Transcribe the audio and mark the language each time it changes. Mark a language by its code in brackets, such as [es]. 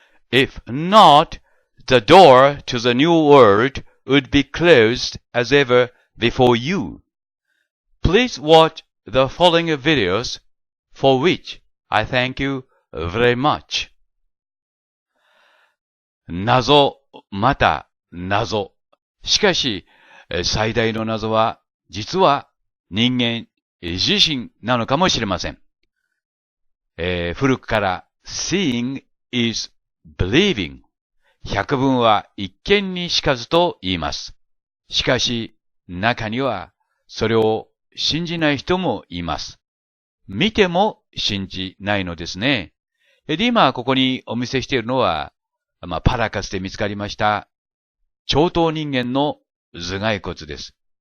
[en] If not, the door to the new world would be closed as ever before you. Please watch the following videos, for which I thank you very much. [ja] 謎、また謎。しかし、最大の謎は、実は人間自身なのかもしれません。古くから [en] seeing is believing。 [ja] 百聞は一見にしかずと言います。しかし、中にはそれを信じない人もいます。見ても信じないのですね。で、今ここにお見せしているのは、パラカスで見つかりました超頭人間の頭蓋骨です。